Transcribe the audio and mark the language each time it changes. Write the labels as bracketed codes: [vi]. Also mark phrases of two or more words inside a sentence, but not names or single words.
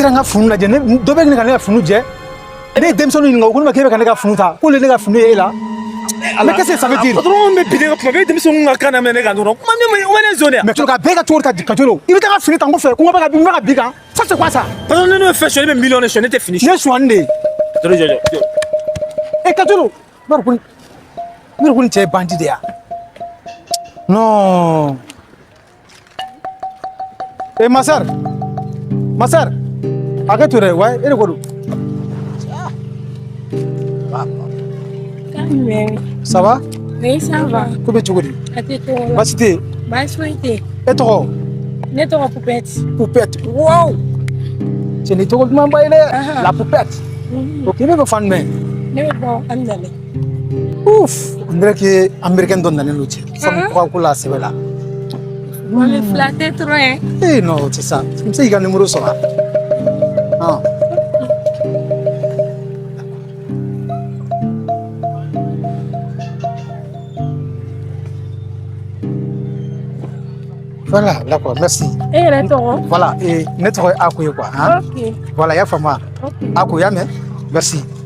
[bm] n ka funu lajɛ dɔ bɛ ɲini ka ne ka funu jɛ ne ye denmisɛnninw ɲininka o ko ne ma k'e bɛ ka ne ka funu ta k'olu ye ne ka funu ye e la [fr] mais qu'est-ce que ça veut dire [bm] patron bɛ bi ne ka kuma bɛ denmisɛnninw ka kan na mɛ ne kan dɔrɔn kuma min o ne zone mais ka bɛɛ ka cogo ta Kajolo i bɛ taa ka fini ta n kɔfɛ ko n bɛ ka bi kan [fr] ça c'est quoi ça [bm] patron ne n'o fɛn sɔn ne bɛ miliyɔn de sɔn ne tɛ fini ne sɔnni de patron jɔ Kajolo ne yɛrɛ ko nin cɛ ye bandi de ya [fr] non ma sœur [bm] hakɛ to dɛ wa e de ko don [fr] ça va oui ça va [bm] ko bɛ cogo di a tɛ tɔgɔ la baasi tɛ yen baasi foyi tɛ yen e tɔgɔ ne tɔgɔ Poupette wow cɛ ni tɔgɔ duman ba ye dɛ la Poupette ok ne bɛ fan jumɛn ne bɛ bɔ Amdalaye [fr] ouf on dirait que [bm] américain dɔ nalen don cɛ sabu kɔgɔ ko la sɛbɛ la [fr] on est flatté trop hein eh non c'est ça [bm] n bɛ se k'i ka numéro sɔrɔ [fr] ah voilà d'accord merci [bm] e yɛrɛ tɔgɔ voilà ne tɔgɔ ye Ako ye quoi hein ok voilà y'a faamu wa Ako y'a mɛn merci